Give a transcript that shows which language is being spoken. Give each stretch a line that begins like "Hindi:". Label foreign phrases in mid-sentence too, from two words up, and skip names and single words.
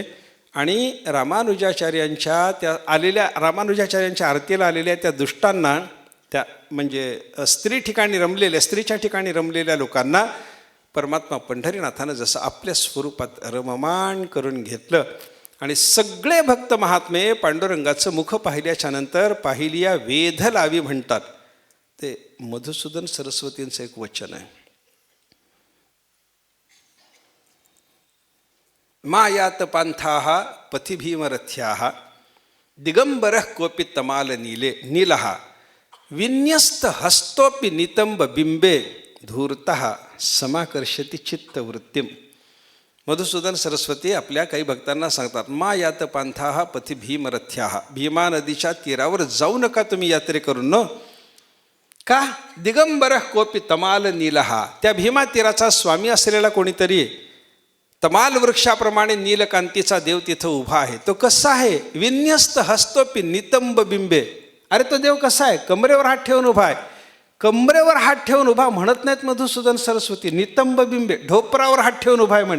Marathi: आणि रामानुजाचार्यांच्या आरतीला आलेल्या त्या दुष्टांना, त्या म्हणजे स्त्रीच्या ठिकाणी रमलेल्या लोकांना परमात्मा पंढरीनाथानं जसं आपल्या स्वरूपात रममाण करून घेतलं. आणि सगळे भक्त महात्मे पांडुरंगाचं मुख पाहिल्याच्या नंतर पाहिलिया वेध लावी म्हणतात. ते मधुसूदन सरस्वतींचं एक वचन आहे.
Sanskrit: मायात पांथाः पथिभीमरथ्याः दिगंबरः कोपि तमाल नीलः विन्यस्त हस्तोपि नितंब बिंबे धूर्तः समाकर्षति चित्तवृत्तिम.
Marathi: मधुसूदन सरस्वती आपल्या काही भक्तांना सांगतात,
Sanskrit: मा यात पांथाः पथि भीमरथ्याः.
Marathi: भीमा नदीच्या तीरावर जाऊ नका तुम्ही यात्रे करून न. का?
Sanskrit: दिगंबरः कोपि तमाल नीलः.
Marathi: त्या भीमा तीराचा स्वामी असलेला कोणीतरी तमाल वृक्षाप्रमाणे नीलकांतीचा देव तिथं उभा आहे. तो कसा आहे?
Sanskrit: विन्यस्त हस्तोपि नितंब बिंबे.
Marathi: अरे तो देव कसा आहे? कमरेवर हात ठेवून उभा आहे. कमरेवर हात ठेवून उभा म्हणत नाहीत मधुसूदन सरस्वती,
Sanskrit: नितंब बिंबे,
Marathi: ढोपरावर हात ठेवून उभा आहे म्हणे.